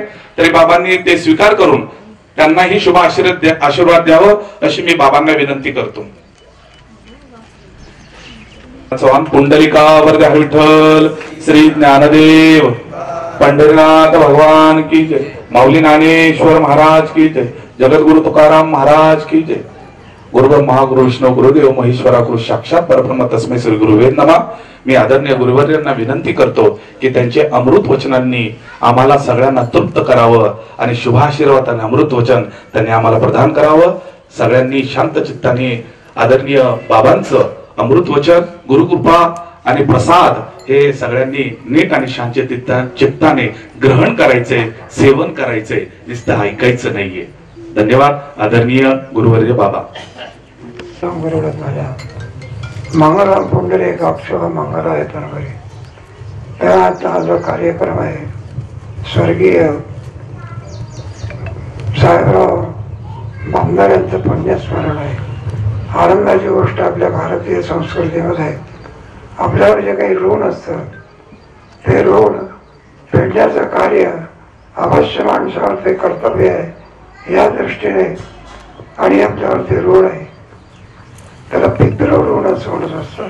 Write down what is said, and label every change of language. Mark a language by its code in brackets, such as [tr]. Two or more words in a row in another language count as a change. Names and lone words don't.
[mr] तरी बाबांनी ते स्वीकार करून त्यांनाही शुभ आशीर्वाद द्यावं अशी मी बाबांना विनंती करतो. चव्हाण पुंडलिका वरदे विठ्ठल श्री ज्ञानदेव पंढरीनाथ भगवान की जय, माऊली ज्ञानेश्वर महाराज की जय, जगद्गुरु तुकाराम महाराज की जय। [sa] गुरु ब्रह्मा गुरु विष्णू गुरुदेव महेश्वरा गुरु साक्षात परब्रह्म तस्मै श्री गुरुवे नमः। [mr] मी आदरणीय गुरुवर्यांना विनंती करतो की त्यांचे अमृत वचनांनी आम्हाला सगळ्यांना तृप्त करावं आणि शुभाशीर्वाद आणि अमृत वचन त्यांनी आम्हाला प्रदान करावं। सगळ्यांनी शांत चित्ताने आदरणीय बाबांचं अमृत वचन गुरुकृपा आणि प्रसाद हे सगळ्यांनी नीट आणि शांत चित्ताने ग्रहण करायचे, सेवन करायचे, नुसतं ऐकायचं नाहीये। धन्यवाद आदरणीय गुरुवर्य बाबा। [sa] मंगलम पुंडलिकाक्ष मंगलाय तनवरी। [mr] त्याचा हा जो कार्यक्रम आहे स्वर्गीय साहेबराव बांधार यांचं पुण्यस्मरण आहे। आनंदाची गोष्ट आपल्या भारतीय संस्कृतीमध्ये आपल्यावर जे काही ऋण असतं ते ऋण फेडण्याचं कार्य अवश्य माणसावर ते कर्तव्य आहे या दृष्टीने, आणि आपल्यावरती ऋण आहे त्याला पितृऋण असं म्हणत असतं।